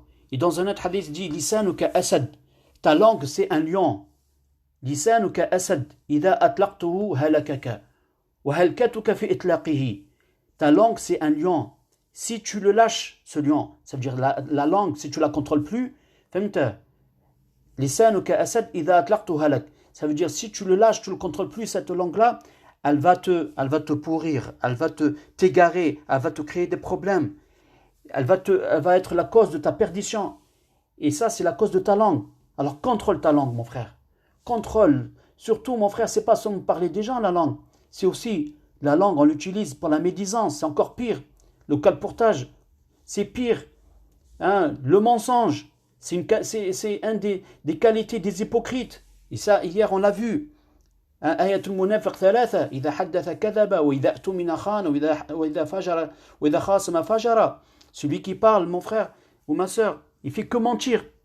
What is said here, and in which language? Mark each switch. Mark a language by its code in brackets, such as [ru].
[fr] Et dans un autre hadith, il dit [ar] lisanuka asad. [fr] Ta langue, c'est un lion. [ar] lisanuka asad. إذا أطلقته هلكك وهلكتك في إطلاقه. [fr] Ta langue, c'est un lion. Si tu le lâches, ce lion, ça veut dire la langue, si tu la contrôles plus, [ar] lisanuka asad إذا أطلقته هلك. [fr] Ça veut dire si tu le lâches, tu le contrôles plus, cette langue-là, elle va te pourrir, elle va t'égarer, elle va te créer des problèmes. Elle va être la cause de ta perdition. Et ça, c'est la cause de ta langue. Alors contrôle ta langue, mon frère. Contrôle. Surtout, mon frère, c'est pas seulement parler des gens, la langue. C'est aussi, la langue, on l'utilise pour la médisance. C'est encore pire. Le calportage, c'est pire. Le mensonge, c'est un des qualités des hypocrites. Et ça, hier, on l'a vu. [ar] آية المنافق ثلاثة إذا حدث كذب وإذا اؤتمن خان وإذا فجر وإذا خاصم فجر. [fr] Celui qui parle, mon frère ou ma soeur, il fait que mentir.